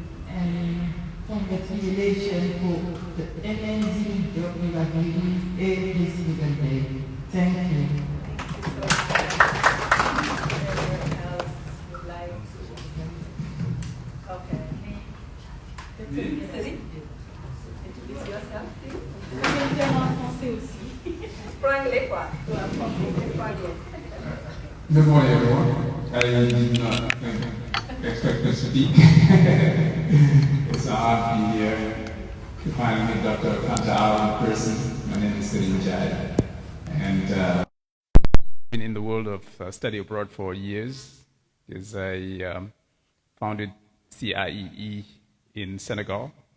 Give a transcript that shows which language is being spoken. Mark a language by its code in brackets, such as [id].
[en] And congratulations for the amazing job you are doing every single day. Thank you. Introduce yourself, please. [fr] Vous pouvez le faire en français aussi. Franglais, quoi. [en] Good morning, everyone. I did not expect to speak. It's an honor to be here to finally meet Dr. Fanta AW in person. My name is Selim Jad, and I've been in the world of study abroad for years, because I founded CIEE in Senegal.